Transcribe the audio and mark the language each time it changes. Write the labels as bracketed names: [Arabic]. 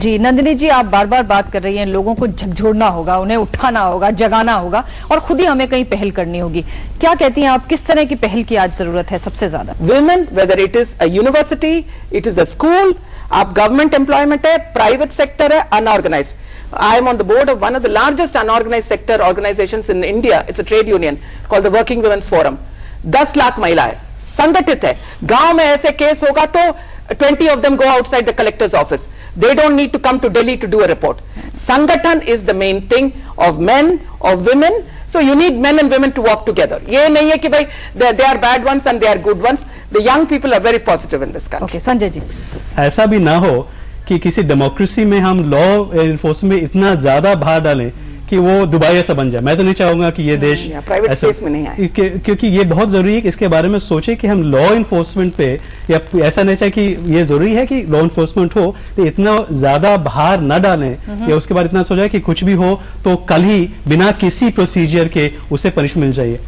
[Hindi] जी नंदिनी जी, आप बार बार बात कर रही हैं, लोगों को झकझोरना होगा, उन्हें उठाना होगा, जगाना होगा और खुद ही हमें कहीं पहल करनी होगी। क्या कहती हैं आप, किस तरह की पहल की आज जरूरत है सबसे ज्यादा? [English] Women, whether it is a university, it is a school, आप government employment है, private sector है, unorganised. I am on the board of one of the largest unorganized sector organizations in India. It's a trade union called the Working Women's Forum. [Hindi] 10 lakh महिलाएं संगठित है। गांव में ऐसे case होगा तो [English] 20 of them go outside the collector's office. They don't need to come to Delhi to do a report. Sangathan is the main thing of men, of women. So you need men and women to work together. [Hindi] ये नहीं है कि भाई [English] they are bad ones and they are good ones. The young people are very positive in this country. Okay, Sanjay ji, [Hindi] ऐसा भी ना हो कि किसी डेमोक्रेसी में हम लॉ एनफोर्समेंट में इतना ज्यादा भार डालें कि वो दुबई ऐसा बन जाए। मैं तो नहीं चाहूंगा कि ये देश प्राइवेट स्पेस में नहीं आए, क्योंकि ये बहुत जरूरी है कि इसके बारे में सोचे कि हम लॉ एनफोर्समेंट पे, या ऐसा नहीं चाहिए कि ये जरूरी है कि लॉ एनफोर्समेंट हो तो इतना ज्यादा भार न डालें या उसके बाद इतना सोचा कि कुछ भी हो तो कल ही बिना किसी प्रोसीजर के उसे पनिशमेंट मिल जाइए।